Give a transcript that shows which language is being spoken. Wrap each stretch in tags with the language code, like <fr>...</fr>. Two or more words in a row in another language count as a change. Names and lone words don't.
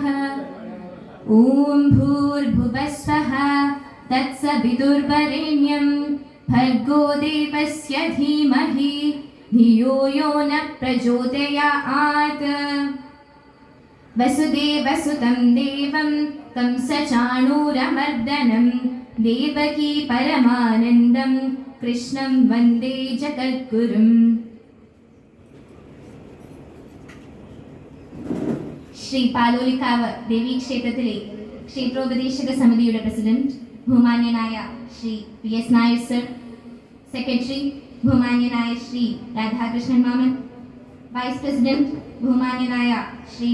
<sa>ॐ भूर्भुवस्वः तत्सवितुर्वरेण्यं भर्गो देवस्य धीमहि धियो यो न प्रचोदयात्। वसुदेवसुतं देवं कंसचाणूरमर्दनं देवकी परमानन्दं कृष्णं वन्दे जगद्गुरुम्।</sa> <ml>ശ്രീ പാലോലിക്കാവ് ദേവീക്ഷേത്രത്തിലെ ക്ഷേത്രോപദേശക സമിതിയുടെ പ്രസിഡന്റ് ബഹുമാന്യനായ ശ്രീ പി എസ് നായർ സർ, സെക്രട്ടറി ബഹുമാന്യനായ ശ്രീ രാധാകൃഷ്ണൻ മാമൻ,</ml> <en>vice president</en> <ml>ബഹുമാന്യനായ ശ്രീ</ml>